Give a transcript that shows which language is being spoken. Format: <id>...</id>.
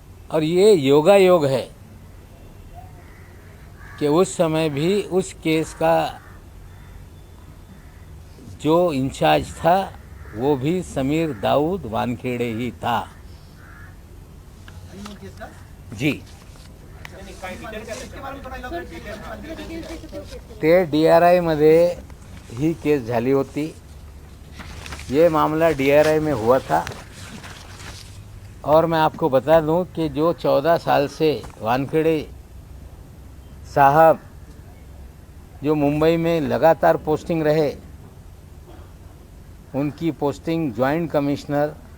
<hi>और ये योगायोग है कि उस समय भी उस केस का जो इंचार्ज था वो भी समीर दाऊद वानखेड़े ही था।</hi> <mr>जी, ते डीआरआय मध्ये ही केस झाली होती।</mr> <hi>ये मामला डीआरआई में हुआ था। और मैं आपको बता दूं कि जो 14 साल से वानखेड़े साहब जो मुंबई में लगातार पोस्टिंग रहे, उनकी पोस्टिंग जॉइंट कमिश्नर</hi>